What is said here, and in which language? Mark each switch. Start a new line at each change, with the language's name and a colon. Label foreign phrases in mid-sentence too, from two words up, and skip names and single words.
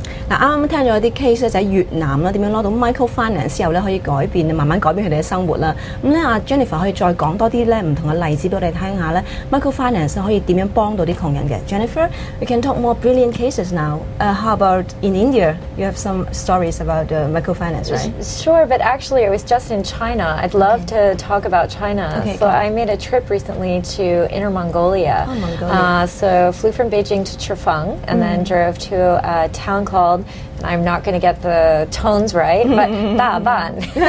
Cantonese: 嗱，啱啱聽咗一啲 case 咧，就喺越南啦，點樣攞到 microfinance 之後咧，可以改變，慢慢改變佢哋嘅生活啦。咁咧，阿 Jennifer 可以再講多啲咧唔同嘅例子俾我哋聽下咧 ，microfinance 可以點樣幫到啲窮人嘅 ？
English: Jennifer, we can talk more brilliant cases now. How about in India? You have some stories about microfinance, right? Sure, but actually I was just in China. I'd love to talk about China. Okay, so I made a trip recently to Inner Mongolia. Oh, Mongolia. So flew from Beijing to Chifeng and then drove to a town called, I'm not going to get the tones right, but Daban.